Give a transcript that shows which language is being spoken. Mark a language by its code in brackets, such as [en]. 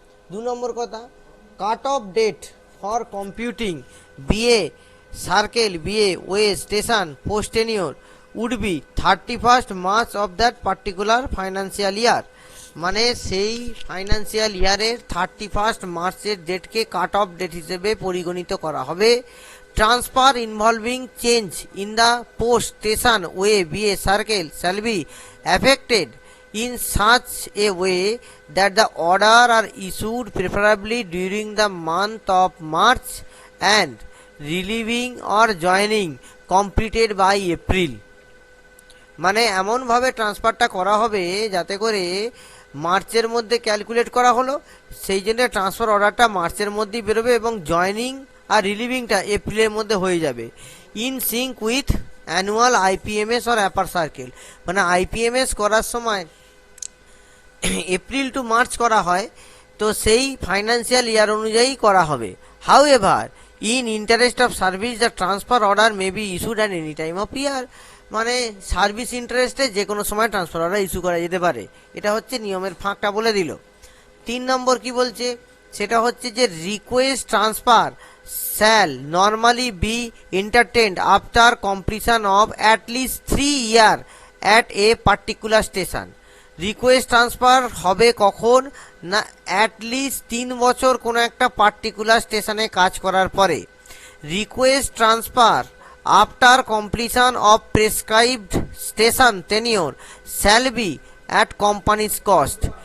[en] 2 [bn] নম্বর কথা, [en] Cut off date for computing BA circle, BA way station post tenure would be 31st March of that particular financial year. [bn] মানে সেই financial ইয়ারের 31st মার্চের ডেটকে cut off date হিসেবে পরিগণিত করা হবে। [en] Transfer involving change in the post station, way, BA circle shall be affected in such a way that the order are issued preferably during the month of March and relieving or joining completed by April। [bn] মানে এমনভাবে ট্রান্সফারটা করা হবে যাতে করে মার্চের মধ্যে calculate করা হলো, সেই জন্য ট্রান্সফার অর্ডারটা মার্চের মধ্যেই বেরোবে এবং জয়নিং আর রিলিভিংটা এপ্রিলের মধ্যে হয়ে যাবে। [en] in sync with annual IPMS or APAR circle, [bn] মানে আইপিএমএস করার সময় এপ্রিল টু মার্চ করা হয়, তো সেই ফাইন্যান্সিয়াল ইয়ার অনুযায়ী করা হবে। [en] However in interest of service the transfer order may be issued at any time of year. [bn] মানে সার্ভিস ইন্টারেস্টে যে কোনো সময় ট্রান্সফার অর্ডার ইস্যু করা যেতে পারে। এটা হচ্ছে নিয়মের ফাঁকটা বলে দিল। 3 নম্বর কি বলছে সেটা হচ্ছে যে [en] Request transfer shall normally be entertained after completion of at least 3 years at a particular station। [bn] Request transfer হবে কখন না, অ্যাটলিস্ট 3 বছর কোনো একটা পার্টিকুলার স্টেশনে কাজ করার পরে। [en] Request transfer after completion of prescribed station tenure shall be at company's cost.